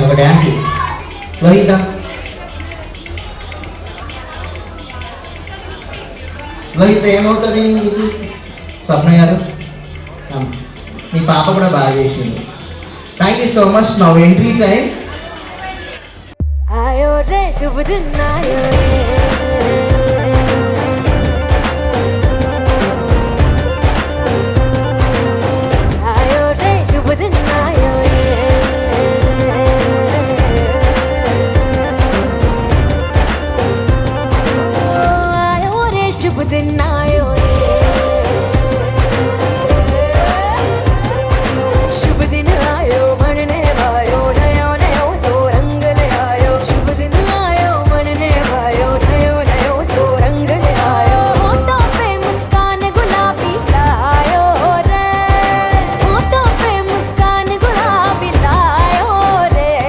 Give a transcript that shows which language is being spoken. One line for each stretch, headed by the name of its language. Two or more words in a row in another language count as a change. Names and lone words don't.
Telugu: ఒక డ్యాన్స్ లోహిత. లోహిత ఏమవుతుంది మీకు? స్వప్న గారు మీ పాప కూడా బాగా చేసింది.
English: Thank you so much. Now entry time.
Hindi: आयो रे शुभ दिन आयो आयो रे शुभ दिन आयो आयो रे शुभ दिन आयो शुभ दिन आयो बनने भायो नयो नयो सो रंग ले आयो शुभ दिन आयो बनने भायो नयो नयो सो रंग ले आयो होठों पे मुस्कान गुलाबी लायो रे होठों पे मुस्कान गुलाबी लायो रे